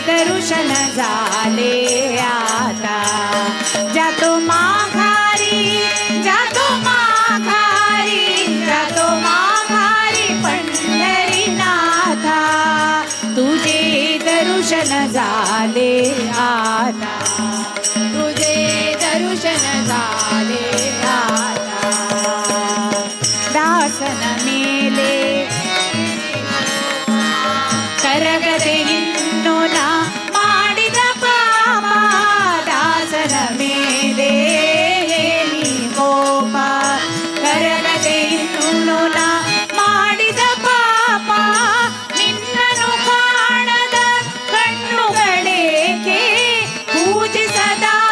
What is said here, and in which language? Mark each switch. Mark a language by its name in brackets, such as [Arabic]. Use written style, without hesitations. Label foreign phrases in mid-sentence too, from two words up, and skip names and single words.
[Marathi] दर्शन झाले आता जातो माघारी जातो माघारी जातो माघारी पंढरीनाथा तुझे दर्शन झाले आता तुझे दर्शन झाले आता [Kannada] ದಾಸನ ಮೇಲೆ ಕರಗತೆ ಇನ್ನುನ ಮಾಡಿದ ಪಾಪ ದಾಸನ ಮೇಲೆ ಹೇಳಿ ಕೋಪ ಕರಗದೆ ಇನ್ನುನ ಮಾಡಿದ ಪಾಪ ನಿನ್ನನು ಕಾಣದ ಕಣ್ಣುಗಳೇಕೆ ಪೂಜಿಸದ